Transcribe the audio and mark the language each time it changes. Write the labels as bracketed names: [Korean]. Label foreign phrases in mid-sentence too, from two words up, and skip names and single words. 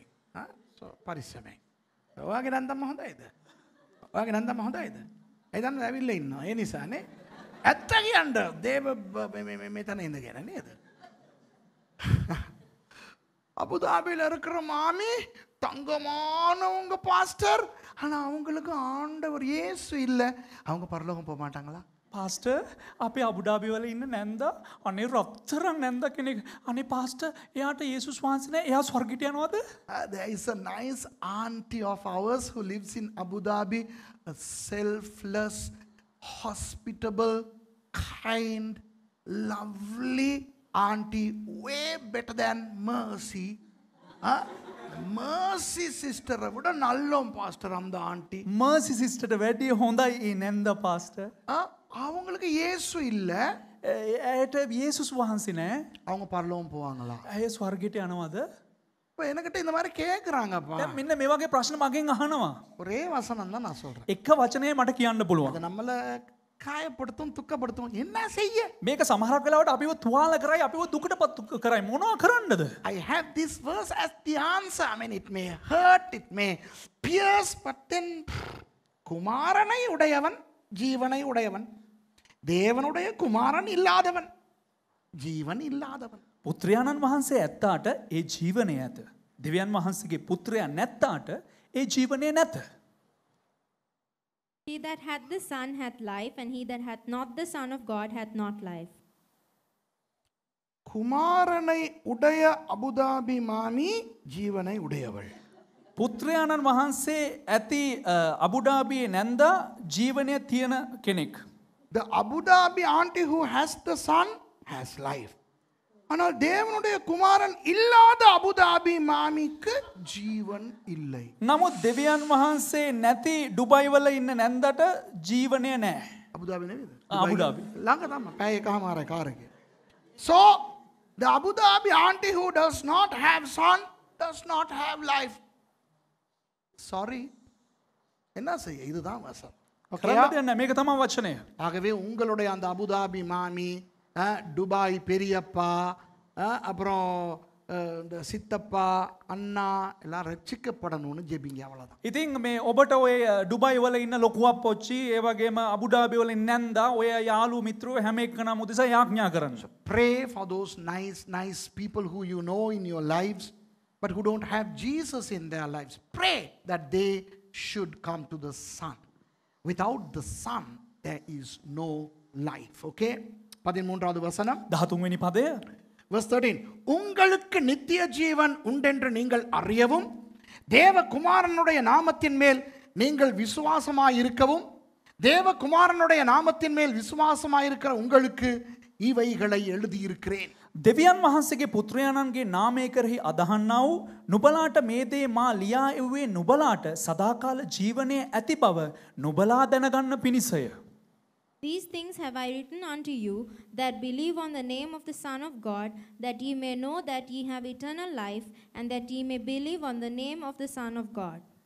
[Sinhala] පරිස්සමෙන්. ඔයාගේ නැන්දම්ම හොඳයිද? ඔයාගේ නැන්දම්ම හොඳයිද? ඒ දන්න ඇවිල්ලා ඉන්නවා. ඒ නිසානේ. ඇත්ත කියන්න දේව මෙතන ඉඳගෙන නේද? [Tamil] அபுதாபியில் இருக்கிற மாமி தங்கமானவங்க பாஸ்டர், ஆனா அவங்களுக்கு ஆண்டவர் இயேசு இல்லை. அவங்க பரலோகம் போக மாட்டாங்களா? [Sinhala] පාස්ටර් අපේ අබුඩාබි වල ඉන්න නැන්දා අනේ රත්තරන් නැන්දා කෙනෙක්. අනේ පාස්ටර් එයාට යේසුස් වහන්සේ නෑ. එයා ස්වර්ගයට යනවද? [English] There is a nice auntie of ours who lives in Abu Dhabi, a selfless, hospitable, kind, lovely auntie, way better than Mercy. [Tamil] Mercy sister விட நல்லோம் பாஸ்டர் அந்த ஆண்டி. [Sinhala] මර්සි සිස්ටර්ට වැඩිය හොඳයි ඒ නැන්දා පාස්ටර්. [Tamil] அவங்களுக்கு இயேசு இல்ல. [Sinhala] ඇයට යේසුස් වහන්සේ නෑ. [Tamil] அவங்க பரலோகம் போவாங்களா? [Sinhala] ඇය ස්වර්ගයට යනවද? [Tamil] இப்போ என்கிட்ட இந்த மாதிரி கேட்குறாங்கப்பா. [Sinhala] දැන් මෙන්න මේ වගේ ප්‍රශ්න මගෙන් අහනවා. [Tamil] ஒரே வசனம் தான் நான் சொல்றேன். [Sinhala] එක වචනය මට කියන්න පුළුවන්. [Tamil] அது நம்மள காயப்படுத்தும், துக்கப்படுத்தும். என்ன செய்ய? [Sinhala] මේක සමහරක් වෙලාවට අපිව තුවාල කරයි, අපිව දුකටපත් කරයි. මොනවා කරන්නද? [English] I have this verse as the answer. I mean, it may hurt, it may pierce, but then [Tamil] குமாரனை உடையவன் ஜீவனை உடையவன், தேவனுடைய குமாரன் இல்லாதவன் ஜீவன் இல்லாதவன். [Sinhala] පුත්‍රයාණන් වහන්සේ ඇත්තාට ඒ ජීවනය ඇත. දෙවියන් වහන්සේගේ පුත්‍රයා නැත්තාට ඒ ජීවනය නැත. [English] He that hath the Son hath life, and he that hath not the Son of God hath not life. [Tamil] குமாரனை உடைய அபுதாபி மாமி ஜீவனை உடையவள். [Sinhala] පුත්‍රයාණන් වහන්සේ ඇති අබුඩාබියේ නැන්දා ජීවනය තියෙන කෙනෙක්. [English] The Abu Dhabi auntie who has the son has life. [Tamil] ஆனால் தேவனுடைய குமாரன் இல்லாத அபுதாபி மாமிக்கு ஜீவன் இல்லை. [Sinhala] නමුත් දෙවියන් වහන්සේ නැති ඩුබයිවල ඉන්න නැන්දට ජීවනය නෑ. අබුදාබි නෙවෙයිද? Abu Dhabi. ළඟ තමයි. පැය එකමාරයි කාර් එකේ. [English] So the Abu Dhabi auntie who does not have son does not have life. Sorry. [Tamil] என்ன செய்ய இதுதான் வசனம். [Sinhala] කරන්න දෙයක් නෑ. මේක තමයි වචනය. [Tamil] ஆகவே உங்களுடைய அந்த அபுதாபி மாமி துபாய் பெரியப்பா அப்புறம் இந்த சித்தப்பா அண்ணா எல்லாம் ரட்சிக்கப்படணும்னு ஜெபிங்க அவ்வளவுதான். [Sinhala] ඉතින් මේ ඔබට ඔය ඩුබයි වල ඉන්න ලොකු අප්පොච්චි ඒ වගේම අබුඩාබි වල ඉන්න නැන්දා ඔය යාළු මිත්‍රයෝ හැම එක්කනම උදෙසා යාඥා කරන්න. [English] Pray for those nice people who you know in your lives but who don't have Jesus in their lives. Pray that they should come to the Son. Without the Son there is no life. [Tamil] Okay? 13வது வசனம் [Sinhala] 13 වෙනි පදය. [English] Verse 13. [Tamil] உங்களுக்கு நித்திய ஜீவன் உண்டென்று நீங்கள் அறியவும் தேவகுமாரனுடைய நாமத்தின் மேல் நீங்கள் விசுவாசமாயிருக்கவும் தேவகுமாரனுடைய நாமத்தின் மேல் விசுவாசமாயிருக்கிற உங்களுக்கு இவைகளை எழுதியிருக்கிறேன். [Sinhala] දෙවියන් වහන්සේගේ පුත්‍රයාණන්ගේ නාමය කෙරෙහි අදහන්නා වූ නුබලාට මේ දේ මා ලියා එව්වේ නුබලාට සදාකාල ජීවනයේ ඇති බව නුබලා දැනගන්න පිණිසය. [English] These things have I written unto you that believe on the name of the Son of God, that ye may know that ye have eternal life, and that ye may believe on the name of the Son of God.